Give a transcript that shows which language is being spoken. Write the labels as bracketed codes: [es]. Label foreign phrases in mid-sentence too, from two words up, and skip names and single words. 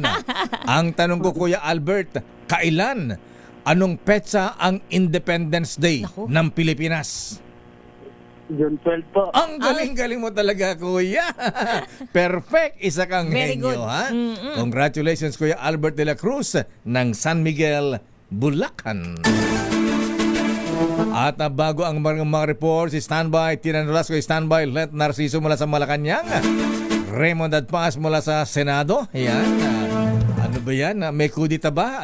[tl] Ang tanong ko, Kuya Albert, kailan? Anong petsa ang Independence Day ng Pilipinas? June 12 po. Ang galing-galing mo talaga, Kuya. Perfect. Isa kang Very henyo, good. ha? Congratulations, Kuya Albert de la Cruz ng San Miguel, Bulacan. At bago ang mga reports, standby, Tina Nolasco, standby, Let Narciso mula sa Malacanang, Raymond Adpas mula sa Senado. Ayan. Ano ba yan? May kudita ba?